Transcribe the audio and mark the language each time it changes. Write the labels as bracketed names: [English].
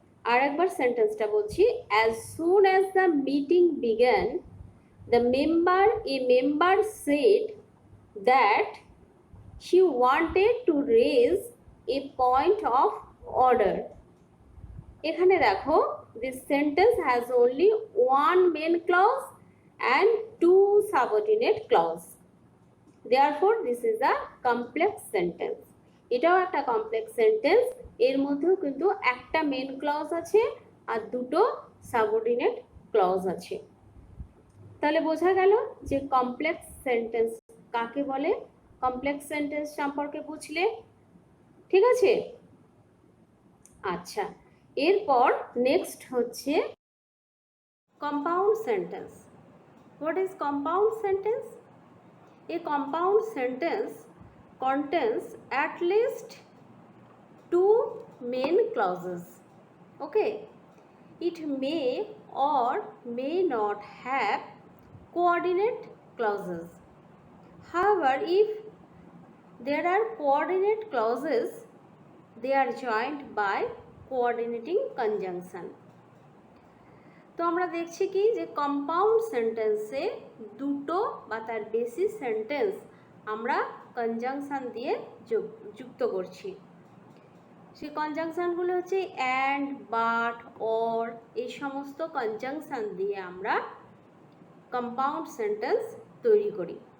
[Bangla] আর একবার সেন্টেন্সটা বলছি, [English] as soon as the meeting began a member said that she wanted to raise a point of order. [Bangla] এখানে দেখো, [English] this sentence has only one main clause and two subordinate clause, therefore this is a complex sentence. [Bangla] এটাও একটা complex sentence, এর মধ্যেও কিন্তু একটা main clause আছে আর দুটো সাবঅর্ডিনেট ক্লজ আছে। তাহলে বোঝা গেল যে কমপ্লেক্স সেন্টেন্স কাকে বলে, কমপ্লেক্স সেন্টেন্স সম্পর্কে বুঝলে, ঠিক আছে? আচ্ছা, এরপর নেক্সট হচ্ছে compound sentence. [English] What is compound sentence? A compound sentence contains at least two main clauses. Okay, it may or may not have coordinate clauses. However, if there are coordinate clauses, they are joined by coordinating conjunction. [Bangla] তো আমরা দেখছি কি যে compound সেন্টেন্সে দুটো বা তার বেশি সেন্টেন্স আমরা কনজাংশন দিয়ে যুক্ত করছি। সেই কনজাংশনগুলো হচ্ছে অ্যান্ড, বাট, অর, এই সমস্ত কনজাংশন দিয়ে আমরা কম্পাউন্ড সেন্টেন্স তৈরি করি।